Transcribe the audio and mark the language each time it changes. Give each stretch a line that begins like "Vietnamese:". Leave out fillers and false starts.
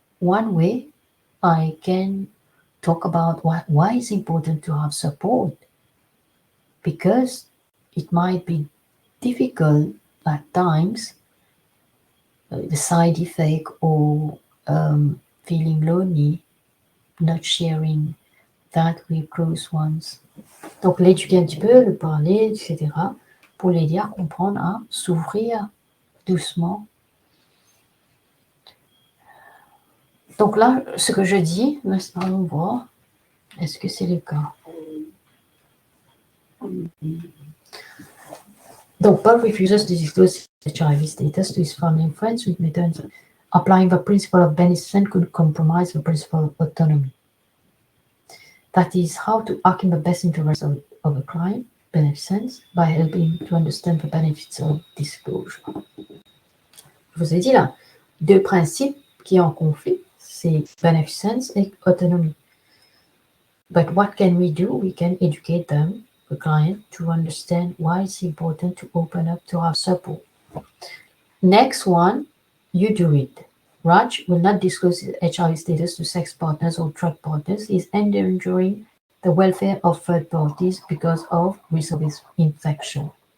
English: One way, I can talk about why it's important to have support, because it might be difficult at times, the side effect or feeling lonely, not sharing that with close ones.
French: Donc, l'éduquer un petit peu, le parler, etc., pour l'aider à comprendre, à s'ouvrir doucement. Donc là, ce que je dis, allons voir, est-ce que c'est le cas?
English: Donc, Paul refuses to disclose HIV status to his family and friends with methods applying the principle of beneficence could compromise the principle of autonomy. That is how to act in the best interest of a client, beneficence, by helping to understand the benefits of disclosure.
French: Je vous ai dit là, deux principes qui sont en conflit, c'est beneficence et autonomie.
English: But what can we do? We can educate them, the client, to understand why it's important to open up to have support. Next one, you do it. Raj will not disclose his HIV status to sex partners or drug partners. He's endangering the welfare of third parties because of risk of infection.